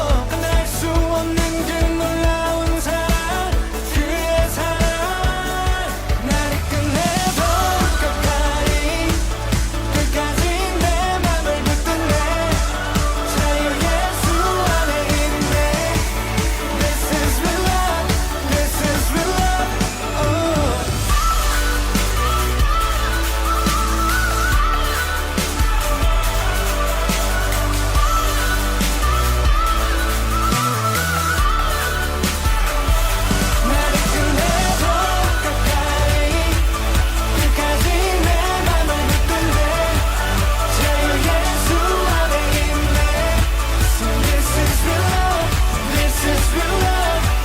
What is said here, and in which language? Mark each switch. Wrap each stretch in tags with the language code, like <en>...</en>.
<ko>끝날 수 없는 그 놀라운 사랑, 그의 사랑. 나를 끝내도 끝까지, 끝까지 내 맘을 붙든 내 자유 예수 안에 있네.</ko> <en>This is real love, this is real love.</en> <ko>나를 끝내도 끝까지, 끝까지 내 맘을 붙든 내 자유 예수 안에 있네.</ko> <en>So this is real love, this is real love.</en>